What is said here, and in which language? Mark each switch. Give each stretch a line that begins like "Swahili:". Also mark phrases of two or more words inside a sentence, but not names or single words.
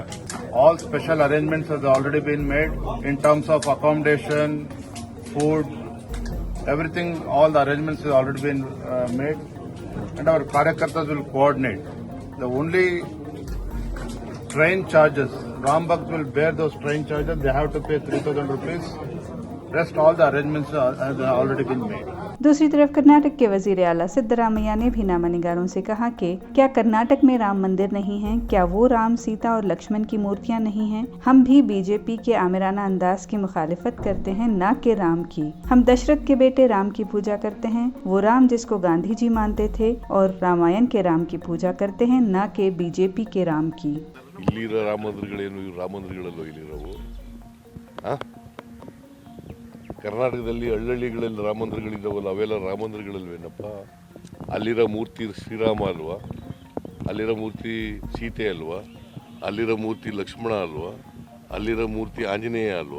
English: All special arrangements have already been made in terms of accommodation, food, everything, all the arrangements have already been made and our Karyakartas will coordinate. The only train charges, Ram Bhakt will bear those train charges, they have to pay 3,000 rupees. Rest all the arrangements have already been made.
Urdu: دوسری طرف کرناٹک کے وزیر اعلیٰ سدارامیا نے بھی نامہ نگاروں سے کہا کہ کیا کرناٹک میں رام مندر نہیں ہے? کیا وہ رام، سیتا اور لکشمن کی مورتیاں نہیں ہیں؟ ہم بھی بی جے پی کے آمرانہ انداز کی مخالفت کرتے ہیں، نہ کہ رام کی. ہم دشرتھ کے بیٹے رام کی پوجا کرتے ہیں، وہ رام جس کو گاندھی جی مانتے تھے، اور رامائن کے رام کی پوجا کرتے ہیں، نہ کہ بی جے پی کے رام کی.
Kannada: ಇಲ್ಲಿರೋ ರಾಮ ಮಂದಿರಗಳೇನು ರಾಮ ಮಂದಿರಗಳಲ್ಲೋ ಇಲ್ಲಿರೋವು ಕರ್ನಾಟಕದಲ್ಲಿ ಹಳ್ಳಿಗಳಲ್ಲಿ ರಾಮ ಮಂದಿರಗಳಿದ್ದಾವಲ್ಲ ಅವೆಲ್ಲ ರಾಮ ಮಂದಿರಗಳಲ್ವೇನಪ್ಪ? ಅಲ್ಲಿರೋ ಮೂರ್ತಿ ಶ್ರೀರಾಮ ಅಲ್ವಾ? ಅಲ್ಲಿರೋ ಮೂರ್ತಿ ಸೀತೆ ಅಲ್ವಾ? ಅಲ್ಲಿರೋ ಮೂರ್ತಿ ಲಕ್ಷ್ಮಣ ಅಲ್ವಾ? ಅಲ್ಲಿರೋ ಮೂರ್ತಿ ಆಂಜನೇಯ ಅಲ್ವಾ?